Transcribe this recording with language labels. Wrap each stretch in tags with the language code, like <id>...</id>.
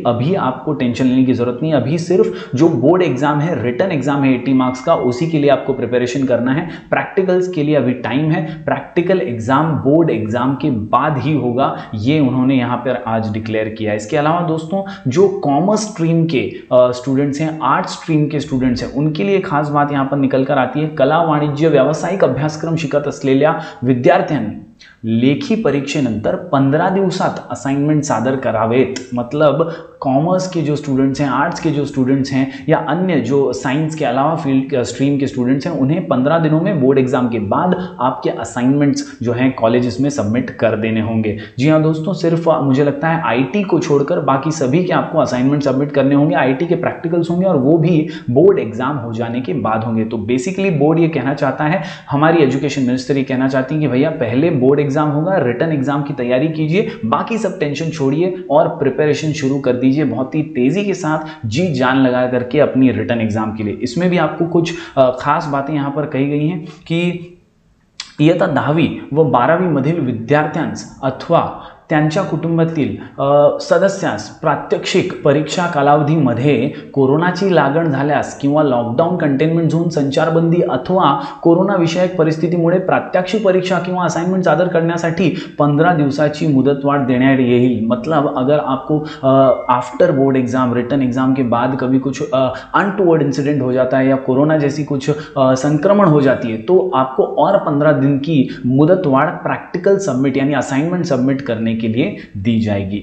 <hi>अभी आपको टेंशन लेने की जरूरत नहीं है। अभी सिर्फ जो बोर्ड एग्जाम है, रिटन एग्जाम है 80 मार्क्स का, उसी के लिए आपको प्रिपरेशन करना है। प्रैक्टिकल्स के लिए अभी टाइम है। प्रैक्टिकल एग्जाम बोर्ड एग्जाम के बाद ही होगा, ये उन्होंने यहाँ पर आज डिक्लेयर किया है। इसके अलावा दोस्तों, जो कॉमर्स स्ट्रीम के स्टूडेंट्स हैं, आर्ट स्ट्रीम के स्टूडेंट्स हैं, उनके लिए खास बात यहाँ पर निकल कर आती है।</hi> <mr>कला वाणिज्य व्यावसायिक अभ्यासक्रम शिकत असलेल्या विद्यार्थ्यांनी लेखी परीक्षेनंतर 15 दिवसात असाइनमेंट सादर करावेत।</mr> <hi>मतलब कॉमर्स के जो स्टूडेंट्स हैं, आर्ट्स के जो स्टूडेंट्स हैं या अन्य जो साइंस के अलावा फील्ड स्ट्रीम के स्टूडेंट्स हैं, उन्हें 15 दिनों में बोर्ड एग्जाम के बाद आपके असाइनमेंट्स जो हैं कॉलेजेस में सबमिट कर देने होंगे। जी हाँ दोस्तों, सिर्फ मुझे लगता है आईटी को छोड़कर बाकी सभी के आपको असाइनमेंट सबमिट करने होंगे। आईटी के प्रैक्टिकल्स होंगे और वो भी बोर्ड एग्जाम हो जाने के बाद होंगे। तो बेसिकली बोर्ड ये कहना चाहता है, हमारी एजुकेशन मिनिस्टर ये कहना चाहती है कि भैया पहले बोर्ड एग्जाम होगा, रिटन एग्जाम की तैयारी कीजिए, बाकी सब टेंशन छोड़िए और प्रिपरेशन शुरू कर दीजिए बहुत ही तेजी के साथ, जी जान लगा करके अपनी रिटन एग्जाम के लिए। इसमें भी आपको कुछ खास बातें यहां पर कही गई हैं कि</hi> <mr>इयत्ता 10वी व 12वी मधील विद्यार्थ्यांस अथवा त्यांच्या कुटुंबातील सदस्यास प्रात्यक्षिक परीक्षा कालावधीमध्ये कोरोनाची लागण झाल्यास किंवा लॉकडाऊन कंटेनमेंट झोन संचारबंदी अथवा कोरोना विषयक परिस्थितीमुळे प्रात्यक्षिक परीक्षा किंवा असाइनमेंट सादर करण्यासाठी 15 दिवसाची मुदतवाढ देण्यात येईल।</mr> <hi>मतलब अगर आपको after board exam, written exam के बाद कभी कुछ अनटूवर्ड इंसिडेंट हो जाता है या कोरोना जैसी कुछ संक्रमण हो जाती है, तो आपको और 15 दिन की मुदतवाढ प्रैक्टिकल सबमिट यानी असाइनमेंट सबमिट करने के लिए दी जाएगी।</hi>